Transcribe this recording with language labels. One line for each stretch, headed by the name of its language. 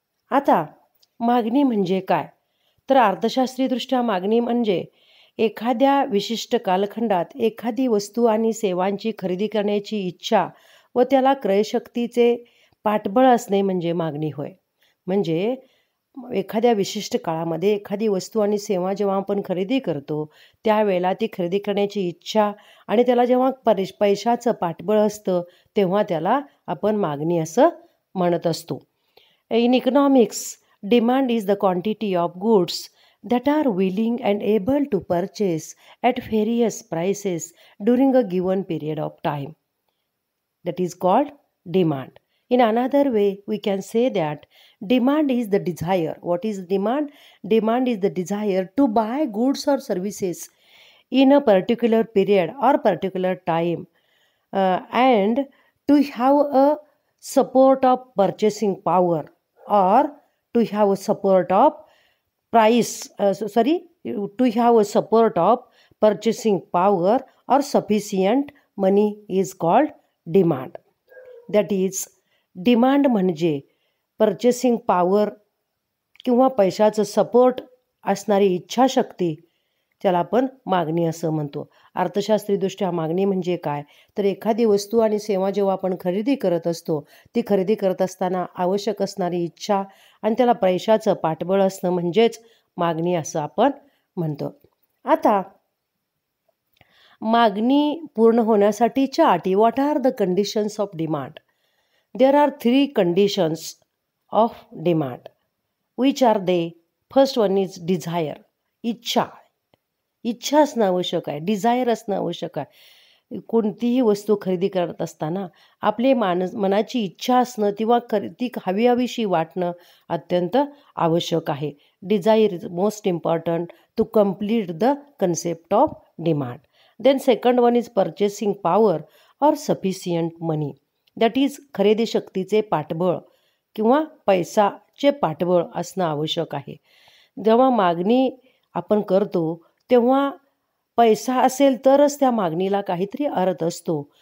Marathi: आता मागणी म्हणजे काय? तर अर्थशास्त्रीयदृष्ट्या मागणी म्हणजे एखाद्या विशिष्ट कालखंडात एखादी वस्तू आणि सेवांची खरेदी करण्याची इच्छा व त्याला क्रयशक्तीचे पाठबळ असणे म्हणजे मागणी होय. म्हणजे एखाद्या विशिष्ट काळामध्ये एखादी वस्तू आणि सेवा जेव्हा आपण खरेदी करतो त्यावेळेला ती खरेदी करण्याची इच्छा आणि त्याला जेव्हा पैशाचं पाठबळ असतं तेव्हा त्याला आपण मागणी असं म्हणत असतो.
English: In economics, demand is the quantity of goods that are willing and able to purchase at various prices during a given period of time. That is called demand. In another way, we can say that demand is the desire. What is demand? Demand is the desire to buy goods or services in a particular period or particular time and to have a support of purchasing power or to have a support of to have a support of purchasing power or sufficient money is called demand. That is,
Marathi: demand म्हणजे purchasing power किंवा पैशाचं support असणारी इच्छाशक्ती, त्याला आपण मागणी असं म्हणतो. अर्थशास्त्रीयदृष्ट्या मागणी म्हणजे काय? तर एखादी वस्तू आणि सेवा जेव्हा आपण खरेदी करत असतो ती खरेदी करत असताना आवश्यक असणारी इच्छा आणि त्याला पैशाचं पाठबळ असणं म्हणजेच मागणी असं आपण म्हणतो. आता मागणी पूर्ण होण्यासाठीच्या अटी.
English: What are the conditions of demand? There are 3 conditions of demand. Which are they? First one is desire.
Marathi: इच्छा असणं आवश्यक आहे, डिझायर असणं आवश्यक आहे. कोणतीही वस्तू खरेदी करत असताना आपले मनाची इच्छा असणं किंवा ती हवीशी वाटणं अत्यंत आवश्यक आहे.
English: Desire is most important to complete the concept of demand. Then second one is purchasing power or sufficient money. That is
Marathi: खरेदी शक्तीचे पाठबळ किंवा पैसाचे पाठबळ असणं आवश्यक आहे. जेव्हा मागणी आपण करतो तेव्हा पैसा असेल तरच त्या मागणीला काहीतरी अर्थ असतो.